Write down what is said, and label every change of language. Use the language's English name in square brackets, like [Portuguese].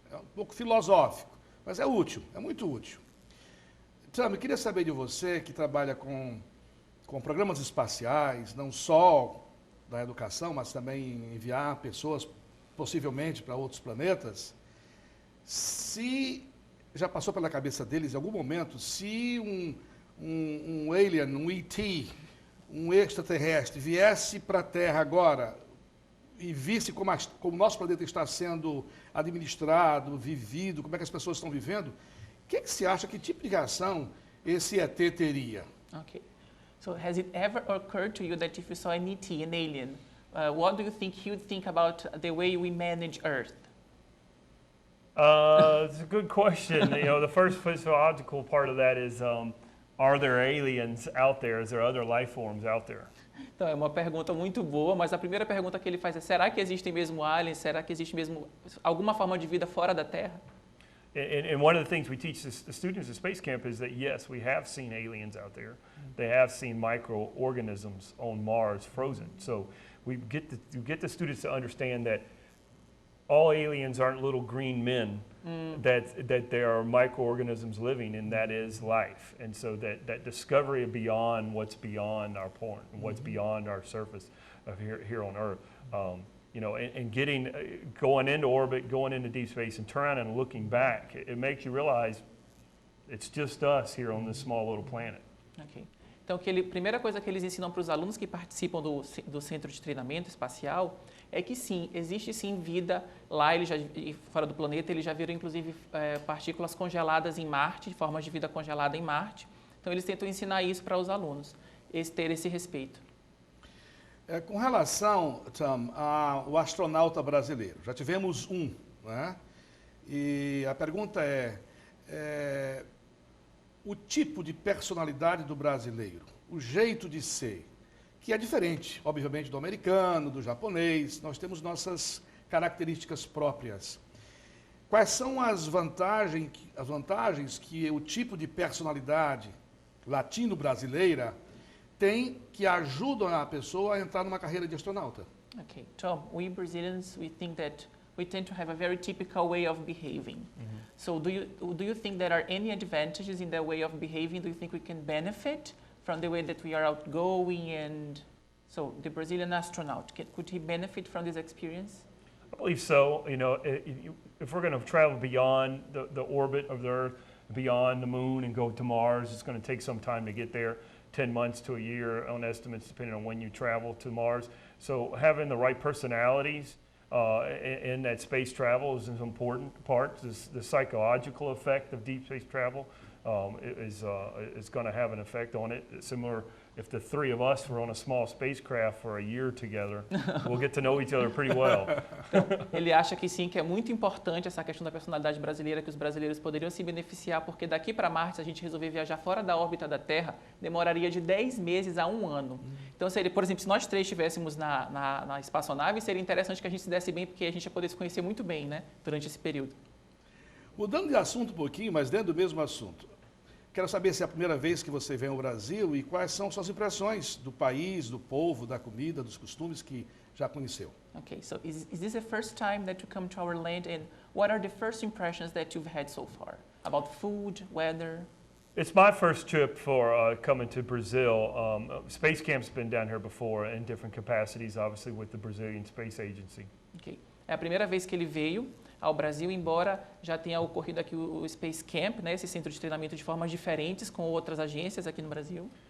[Portuguese] É um pouco filosófico, mas é útil, é muito útil. Sam, eu queria saber de você, que trabalha com programas espaciais, não só da educação, mas também enviar pessoas, possivelmente, para outros planetas, se já passou pela cabeça deles, em algum momento, se um alien, um ET, um extraterrestre, viesse para a Terra agora e visse como o nosso planeta está sendo administrado, vivido, como é que as pessoas estão vivendo, o que você acha, que tipo de reação esse ET teria? [English] Okay. So has it ever occurred to you that if you saw an ET, an alien, what do you think he would think about the way we manage Earth? It's a good question. The first physiological part of that is, are there aliens out there? Is there other life forms out there? [Portuguese] Então, é uma pergunta muito boa, mas a primeira pergunta que ele faz é: será que existem mesmo aliens? Será que existe mesmo alguma forma de vida fora da Terra? [English] And one of the things we teach the students at Space Camp is that, yes, we have seen aliens out there. They have seen microorganisms on Mars frozen. So we get the students to understand that all aliens aren't little green men, that there are microorganisms living, and that is life. And so that discovery of beyond what's beyond our point, what's beyond our surface of here on Earth, and going into orbit, going into deep space, and turning and looking back, it makes you realize it's just us here on this small little planet. Okay. [Portuguese] Então, primeira coisa que eles ensinam para os alunos que participam do centro de treinamento espacial é que sim, existe sim vida lá, fora do planeta. Eles já viram inclusive partículas congeladas em Marte, formas de vida congelada em Marte. Então, eles tentam ensinar isso para os alunos, ter esse respeito. Com relação, Tom, ao astronauta brasileiro, já tivemos um, né? E a pergunta é o tipo de personalidade do brasileiro, o jeito de ser, que é diferente, obviamente, do americano, do japonês. Nós temos nossas características próprias. Quais são as vantagens que o tipo de personalidade latino-brasileira tem que ajudam a pessoa a entrar numa carreira de astronauta? [English] Okay, Tom, we Brazilians, we think that we tend to have a very typical way of behaving. So do you think there are any advantages in that way of behaving? Do you think we can benefit from the way that we are outgoing? And so the Brazilian astronaut, could he benefit from this experience? I believe so. If we're going to travel beyond the orbit of the Earth, beyond the moon and go to Mars, it's going to take some time to get there. 10 months to a year on estimates, depending on when you travel to Mars. So having the right personalities in that space travel is an important part. The psychological effect of deep space travel is going to have an effect on it. Similar, if the three of us were on a small spacecraft for a year together, we'll get to know each other pretty well. [Portuguese] Ele acha que sim, que é muito importante essa questão da personalidade brasileira, que os brasileiros poderiam se beneficiar, porque daqui para Marte, se a gente resolver viajar fora da órbita da Terra, demoraria de 10 meses a 1 ano. Então, seria, por exemplo, se nós três estivéssemos na espaçonave, seria interessante que a gente se desse bem, porque a gente ia poder se conhecer muito bem, né, durante esse período. Mudando de assunto um pouquinho, mas dentro do mesmo assunto. Quero saber se é a primeira vez que você vem ao Brasil e quais são suas impressões do país, do povo, da comida, dos costumes que já conheceu. [English] Okay, so is this the first time that you come to our land, and what are the first impressions that you've had so far about food, weather? It's my first trip for coming to Brazil. Space Camp's been down here before in different capacities, obviously with the Brazilian Space Agency. Okay. [Portuguese] É a primeira vez que ele veio ao Brasil, embora já tenha ocorrido aqui o Space Camp, né, esse centro de treinamento de formas diferentes com outras agências aqui no Brasil.